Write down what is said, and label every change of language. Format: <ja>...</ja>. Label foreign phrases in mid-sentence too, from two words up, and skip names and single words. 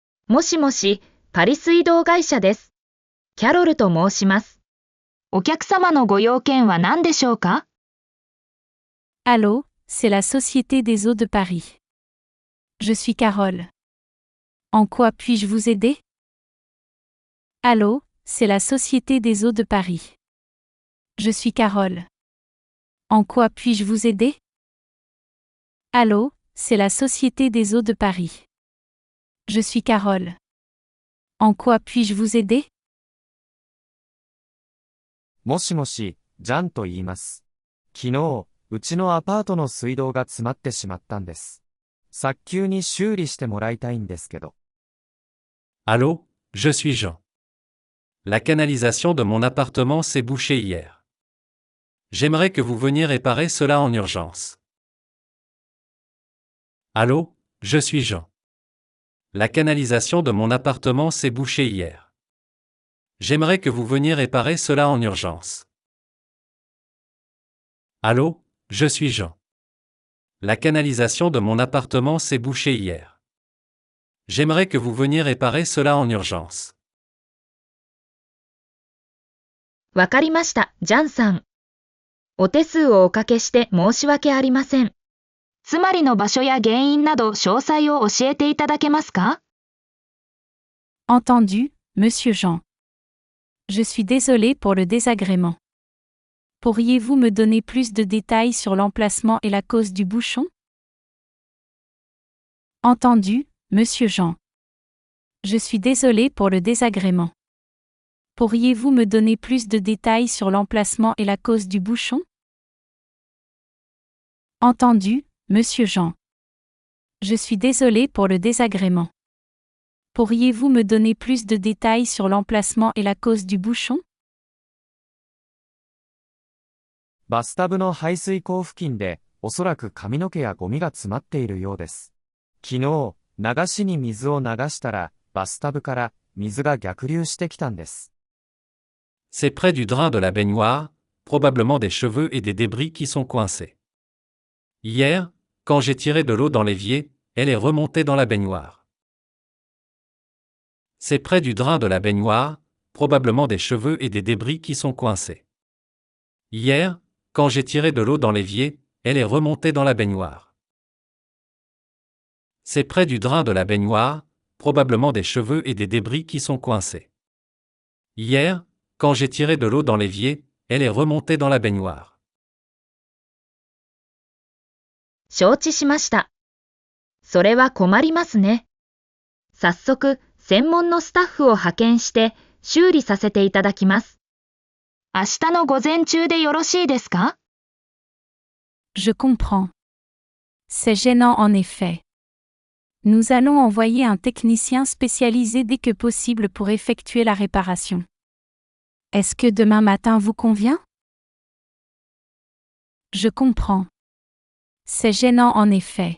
<ja>もしもし、パリ水道会社です。キャロルと申します。お客様のご用件は何でしょうか？</ja> <fr>Allô, c'est la Société des eaux de Paris. Je suis Carole. En quoi puis-je vous aider? Allô, c'est la Société des eaux de Paris. Je suis Carole. En quoi puis-je vous aider? Allô, c'est la Société des eaux de Paris. Je suis Carole. En quoi puis-je vous aider?</fr> <ja>もしもし、ジャンと言います。昨日、うちのアパートの水道が詰まってしまったんです。早急に修理してもらいたいんですけど。</ja> <fr>Allô, je suis Jean. La canalisation de mon appartement s'est bouchée hier. J'aimerais que vous veniez réparer cela en urgence. Allô, je suis Jean. La canalisation de mon appartement s'est bouchée hier. J'aimerais que vous veniez réparer cela en urgence. Allô, je suis Jean. La canalisation de mon appartement s'est bouchée hier. J'aimerais que vous veniez réparer cela en urgence.</fr> <ja>わかりました、ジャンさん。お手数をおかけして申し訳ありません。つまりの場所や原因など詳細を教えていただけますか？</ja> <fr>Entendu, Monsieur Jean. Je suis désolé pour le désagrément. Pourriez-vous me donner plus de détails sur l'emplacement et la cause du bouchon? Entendu, Monsieur Jean. Je suis désolé pour le désagrément. Pourriez-vous me donner plus de détails sur l'emplacement et la cause du bouchon? Entendu, Monsieur Jean. Je suis désolé pour le désagrément. Pourriez-vous me donner plus de détails sur l'emplacement et la cause du bouchon?</fr> <ja>バスタブの排水口付近で、おそらく髪の毛やゴミが詰まっているようです。昨日、流しに水を流したら、バスタブから水が逆流してきたんです。</ja> <fr>C'est près du drain de la baignoire, probablement des cheveux et des débris qui sont coincés. Hier, quand j'ai tiré de l'eau dans l'évier, elle est remontée dans la baignoire. C'est près du drain de la baignoire, probablement des cheveux et des débris qui sont coincés. Hier, quand j'ai tiré de l'eau dans l'évier, elle est remontée dans la baignoire. C'est près du drain de la baignoire, probablement des cheveux et des débris qui sont coincés. Hier, quand j'ai tiré de l'eau dans l'évier, elle est remontée dans la baignoire.</fr> <ja>承知しました。それは困りますね。早速、専門のスタッフを派遣して修理させていただきます。明日の午前中でよろしいですか？</ja> <fr>Je comprends. C'est gênant en effet. Nous allons envoyer un technicien spécialisé dès que possible pour effectuer la réparation. Est-ce que demain matin vous convient? Je comprends. C'est gênant en effet.</fr>